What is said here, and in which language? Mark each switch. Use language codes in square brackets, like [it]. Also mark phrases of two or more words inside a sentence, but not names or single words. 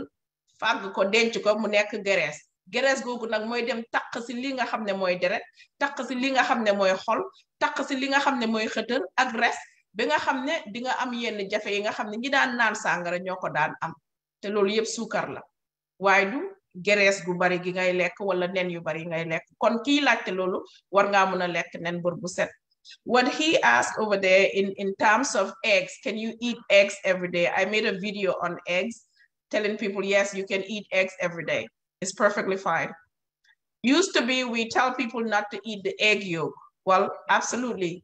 [wo] fàgg ko denc ko mu nekk graisse googu nag mooy dem taq si li nga xam ne mooy deret taq si li nga xam ne mooy xol taq si li nga xam ne mooy xëtër ak res ba nga xam ne di nga am yenn jafe yi nga xam ne ñi daan naan sàngara ñoo ko daan am te loolu yëpp suukar la waaye du graisse gu bari gi ngay lekk wala nen yu bari ngay lekk kon kii laajte loolu war ngaa mën a lekk nen bër bu set. [en] What he asked over there in terms of eggs, can you eat eggs every day? I made a video on eggs telling people, yes, you can eat eggs every day. It's perfectly fine. Used to be, we tell people not to eat the egg yolk. Well, absolutely.